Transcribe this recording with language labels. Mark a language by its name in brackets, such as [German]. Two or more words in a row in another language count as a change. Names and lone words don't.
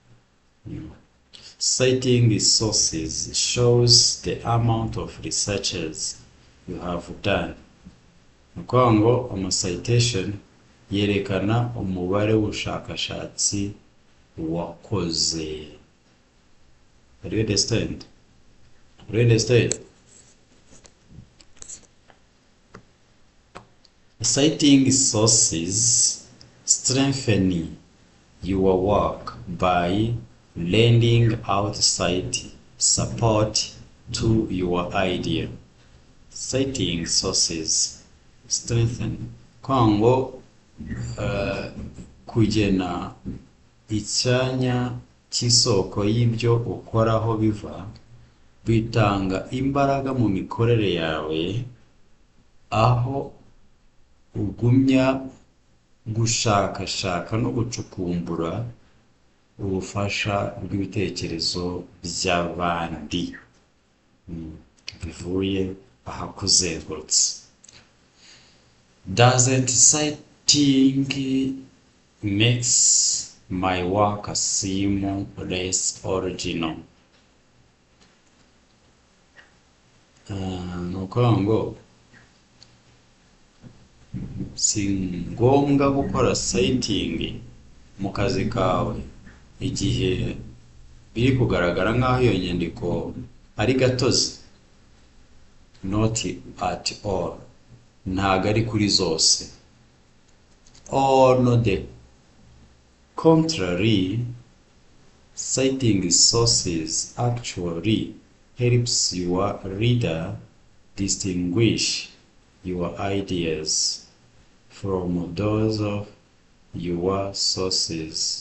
[English] Citing sources shows the amount of researches you have done. [Kinyarwanda] Nukuvuga ngo citation yerekana umubare w'ubushakashatsi wakoze. [English] Do you understand? Citing sources strengthen your work by lending outside support to your idea. Citing sources strengthen [Kinyarwanda] kwango kugena icyanya cy'isoko y'ibyo ukoraho biva, bitanga imbaraga mu mikorere yawe, aho ugumya gushakashaka no gucukumbura ubufasha bw'ibitekerezo by'abandi bivuye ahakuzengurutse. [English] Doesn't citing makes my work seem less original? [Kinyarwanda] Nukuvuga ngo si ngombwa gukora citing mu kazi kawe igihe biri kugaragara nk'aho iyo nyandiko ari gatozi. [English] Not at all. [Kinyarwanda] Ntago ari kuri zose. [English] On the contrary, citing sources actually helps your reader distinguish your ideas from those of your sources.